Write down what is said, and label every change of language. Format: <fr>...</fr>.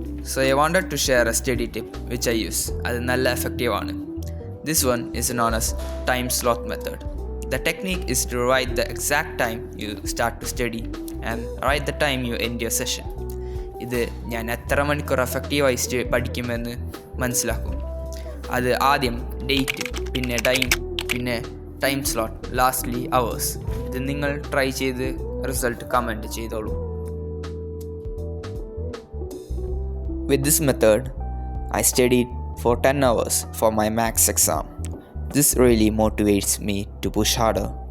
<en>So I wanted to share a study tip which I use.</en> <ml>അത് നല്ല എഫക്റ്റീവാണ്.</ml> <en>This one is known as time slot method. The technique is to write the exact time you start to study and write the time you end your session.</en> <ml>ഇത് ഞാൻ എത്ര മണിക്കൂർ എഫക്റ്റീവായി പഠിക്കുമെന്ന് മനസ്സിലാക്കും. അത് ആദ്യം date, പിന്നെ ടൈം, പിന്നെ ടൈം സ്ലോട്ട്, ലാസ്റ്റ്ലി അവേഴ്സ്. ഇത് നിങ്ങൾ ട്രൈ ചെയ്ത് റിസൾട്ട് കമൻറ്റ് ചെയ്തോളൂ.</ml> <en>With this method, I studied for 10 hours for my maths exam. This really motivates me to push harder.</en>